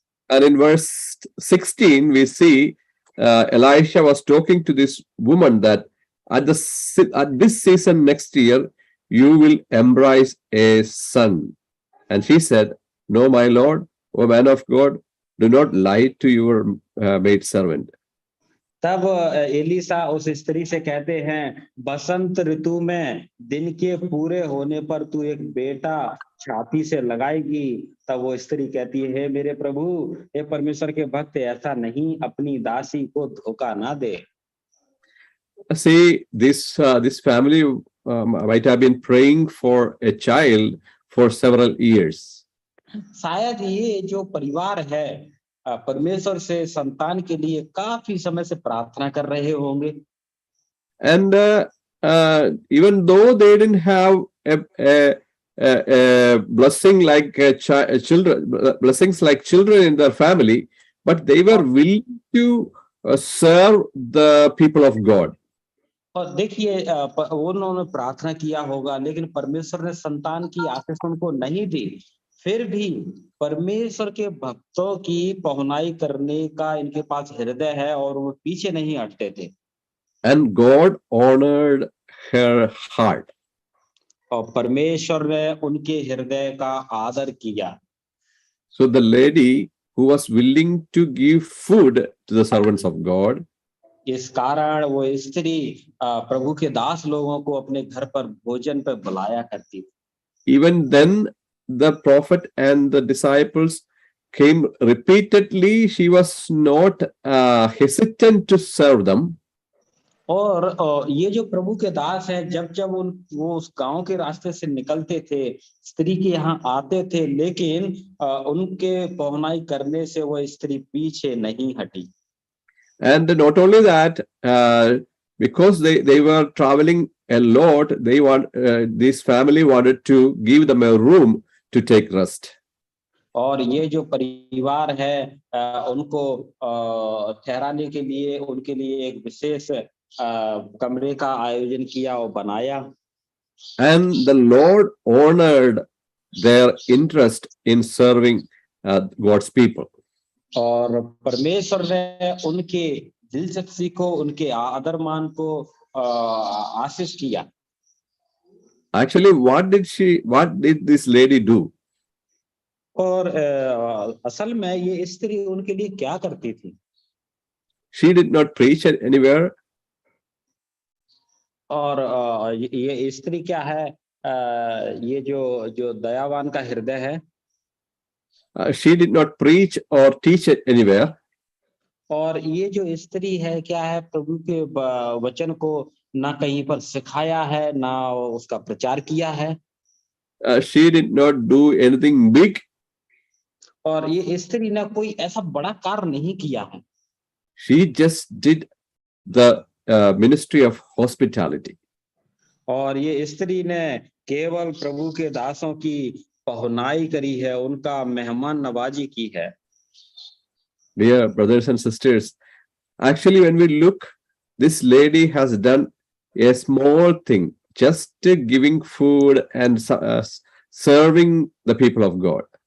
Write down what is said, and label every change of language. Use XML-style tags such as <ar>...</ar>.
<en>And in verse 16, we see Elisha was talking to this woman that at this season next year, you will embrace a son. And she said, no, my Lord, O man of God, do not lie to your maid servant.</en> <hi>तब Elisha उस स्त्री से कहते हैं, बसंत ऋतु में दिन के पूरे होने पर तू एक बेटा छाती से लगाएगी. तब वो स्त्री कहती है, मेरे प्रभु, हे परमेश्वर के भक्त, ऐसा नहीं, अपनी दासी को धोखा ना दे.</hi> <en>See, this family might have been praying for a child for several years.</en> <hi>शायद ये जो परिवार है परमेश्वर से संतान के लिए काफी समय से प्रार्थना कर रहे होंगे.</hi> <en>And even though they didn't have a blessing like blessings like children in their family, but they were willing to serve the people of God.</en> <hi>और देखिए उन्होंने प्रार्थना किया होगा, लेकिन परमेश्वर ने संतान की आशीष उनको नहीं दी. फिर भी परमेश्वर के भक्तों की पहुनाई करने का इनके पास हृदय है और वो पीछे नहीं हटते थे.</hi> <en>And God honored her heart.</en> <hi>और परमेश्वर ने उनके हृदय का आदर किया.</hi> <en>So the lady who was willing to give food to the servants of God,</en> <hi>इस कारण वो स्त्री प्रभु के दास लोगों को अपने घर पर भोजन पर बुलाया करती.</hi> <en>even then the prophet and the disciples came repeatedly. She was not hesitant to serve them.</en> <hi>और ये जो प्रभु के दास है, जब वो उस गांव के रास्ते से निकलते थे, स्त्री के यहाँ आते थे, लेकिन उनके पहुनाई करने से वो स्त्री पीछे नहीं हटी.</hi> <en>And not only that, because they were traveling a lot, this family wanted to give them a room to take rest.</en> <hi>और ये जो परिवार है उनको ठहराने के लिए उनके लिए एक विशेष कमरे का आयोजन किया और बनाया.</hi> <en>And the Lord honored their interest in serving God's people.</en> <hi>और परमेश्वर ने उनके दिलचस्पी को, उनके आदर मान को आशीष किया.</hi> <en>Actually, what did this lady do?</en> <hi>और असल में ये स्त्री उनके लिए क्या करती थी?</hi> <en>She did not preach anywhere.</en> <hi>और ये स्त्री क्या है? ये जो जो दयावान का हृदय है,</hi> <en>She did not preach or teach anywhere.</en> <hi>और ये जो स्त्री है क्या है, प्रभु के वचन को ना कहीं पर सिखाया है, ना उसका प्रचार किया है।</hi> <en>She did not do anything big.</en> <hi>और ये स्त्री ने कोई ऐसा बड़ा कार्य नहीं किया है।</hi> <en>She just did the ministry of hospitality.</en> <hi>और ये स्त्री ने केवल प्रभु के दासों की पहुनाई करी है, उनका मेहमान नवाजी की है।</hi> <en>Dear brothers and sisters, actually, when we look, this lady has done a small thing, just giving food and serving the people of God.</en>